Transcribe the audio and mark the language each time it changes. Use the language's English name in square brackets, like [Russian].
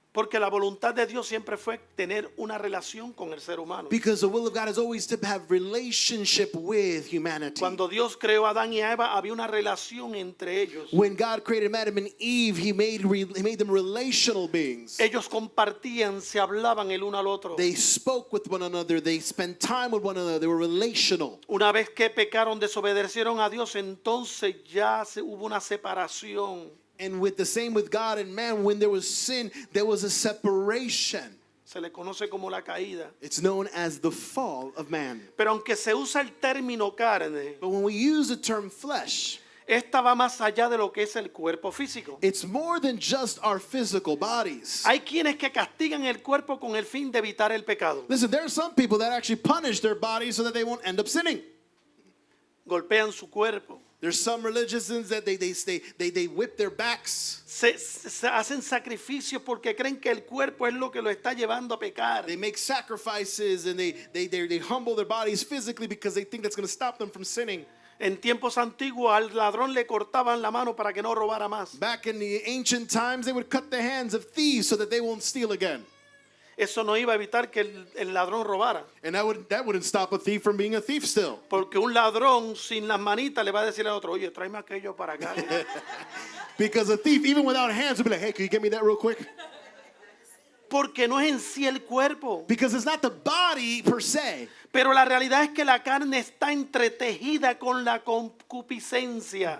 [Spanish] Porque la voluntad de Dios siempre fue tener una relación con el ser humano. [English] Because the will of God is always to have relationship with humanity. [Spanish] Cuando Dios creó a Adán y a Eva, había una relación entre ellos. [English] When God created Adam and Eve, He made them relational beings. [Spanish] Ellos compartían, se hablaban el uno al otro. [English] They spoke with one another. They spent time with one another. They were relational. [Spanish] Una vez que pecaron, desobedecieron a Dios, entonces ya hubo una separación. [English] And with the same with God and man, when there was sin, there was a separation. [Spanish] Se le conoce como la caída. [English] It's known as the fall of man. [Spanish] Pero aunque se usa el término carne, [English] But when we use the term flesh, [Spanish] esta va más allá de lo que es el cuerpo físico. [English] it's more than just our physical bodies. [Spanish] Hay quienes que castigan el cuerpo con el fin de evitar el pecado. [English] Listen, there are some people that actually punish their bodies so that they won't end up sinning. [Spanish] Golpean su cuerpo. [English] There's some religions that they whip their backs. [Spanish] Se hacen sacrificios porque creen que el cuerpo es lo que lo está llevando a pecar. [English] They make sacrifices and they humble their bodies physically because they think that's going to stop them from sinning. [Spanish] En tiempos antiguos al ladrón le cortaban la mano para que no robara más. [English] Back in the ancient times, they would cut the hands of thieves so that they won't steal again. [Spanish] Eso no iba a evitar que el ladrón robara. [English] And that wouldn't stop a thief from being a thief still. [Spanish] Porque un ladrón sin las manitas le va a decir al otro, oye, tráeme aquello para acá. [English] Because a thief, even without hands, would be like, hey, can you get me that real quick? [Spanish] Porque no es en sí el cuerpo. [English] Because it's not the body per se. [Spanish] Pero la realidad es que la carne está entretejida con la concupiscencia.